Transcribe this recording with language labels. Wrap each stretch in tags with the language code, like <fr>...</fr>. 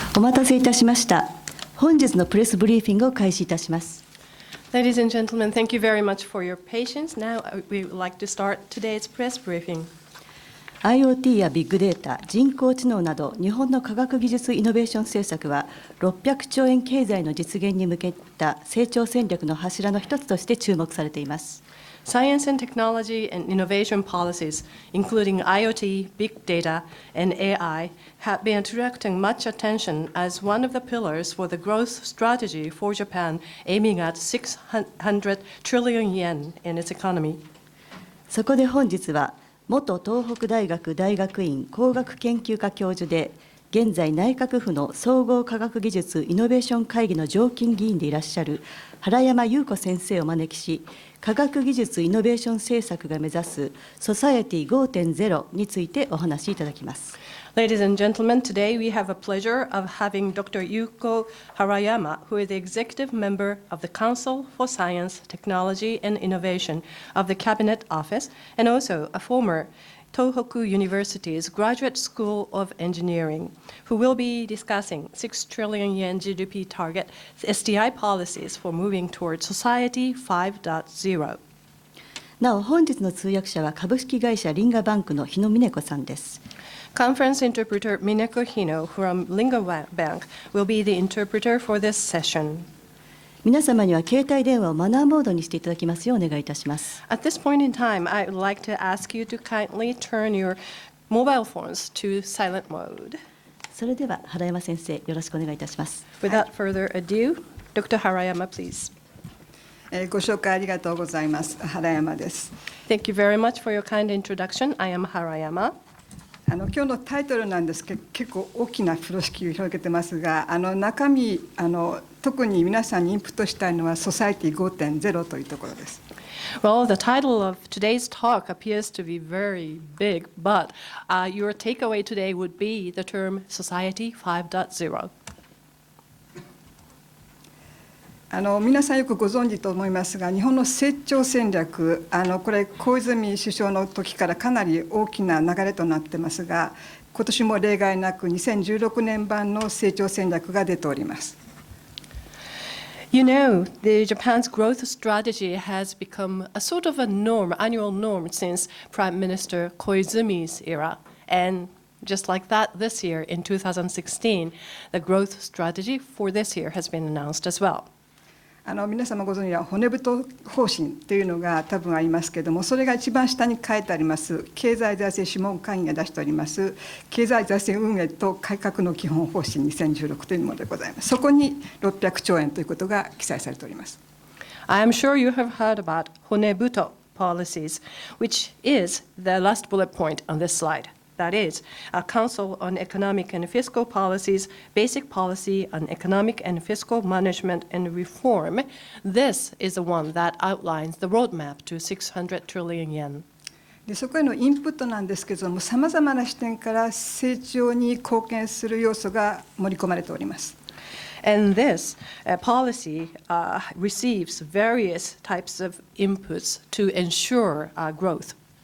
<ja>お待たせいたしました。本日のプレスブリーフィングを開始いたします。</ja> <en>Ladies and gentlemen, thank you very much for your patience. Now we would like to start today's press briefing.</en> <ja>IoT やビッグデータ、人工知能など日本の科学技術イノベーション政策は600兆円経済の実現に向けた成長戦略の柱の一つとして注目されています。</ja> <en>Science and technology and innovation policies, including IoT, big data, and AI, have been attracting much attention as one of the pillars for the growth strategy for Japan, aiming at 600 trillion yen in its economy.</en> <ja>そこで本日は、元東北大学大学院工学研究科教授で、現在内閣府の総合科学技術イノベーション会議の常勤議員でいらっしゃる原山優子先生をお招きし、科学技術イノベーション政策が目指すソサエティ 5.0 についてお話しいただきます。</ja> <en>Ladies and gentlemen, today we have a pleasure of having Dr. Yuko Harayama, who is the executive member of the Council for Science, Technology, and Innovation of the Cabinet Office, and also a former Tohoku University's Graduate School of Engineering, who will be discussing 6 trillion yen GDP target SDI policies for moving towards Society 5.0.</en> <ja>なお、本日の通訳者は株式会社リンガバンクの日野美音子さんです。</ja> <en>Conference interpreter Mineko Hino from Linga Bank will be the interpreter for this session.</en> <ja>皆様には携帯電話をマナーモードにしていただきますようお願いいたします。</ja> <en>At this point in time, I would like to ask you to kindly turn your mobile phones to silent mode.</en> <ja>それでは原山先生、よろしくお願いいたします。</ja> <en>Without further ado, Dr. Harayama, please.</en> <ja>ご紹介ありがとうございます。原山です。</ja> <en>Thank you very much for your kind introduction. I am Harayama.</en> <ja>今日のタイトルなんですけど、結構大きな風呂敷を広げてますが、中身特に皆さんにインプットしたいのはソサエティ 5.0 というところです。</ja> <en>Well, the title of today's talk appears to be very big, but your takeaway today would be the term Society 5.0.</en> <ja>皆さんよくご存知と思いますが、日本の成長戦略、これ小泉首相の時からかなり大きな流れとなってますが、今年も例外なく2016年版の成長戦略が出ております。</ja> <en>You know, Japan's growth strategy has become a sort of a norm, annual norm since Prime Minister Koizumi's era. And just like that, this year, in 2016, the growth strategy for this year has been announced as well.</en> <ja>皆様ご存知は骨太方針というのが多分ありますけれども、それが一番下に書いてあります経済財政諮問会議が出しております経済財政運営と改革の基本方針2016というものでございます。そこに600兆円ということが記載されております。</ja> <en>I am sure you have heard about Honebuto policies, which is the last bullet point on this slide. That is, a Council on Economic and Fiscal Policies, Basic Policy on Economic and Fiscal Management and Reform. This is the one that outlines the roadmap to 600 trillion yen.</en> <ja>でそこへのインプットなんですけれども、さまざまな視点から成長に貢献する要素が盛り込まれております。</ja> <en>And this policy receives various types of inputs to ensure growth.</en>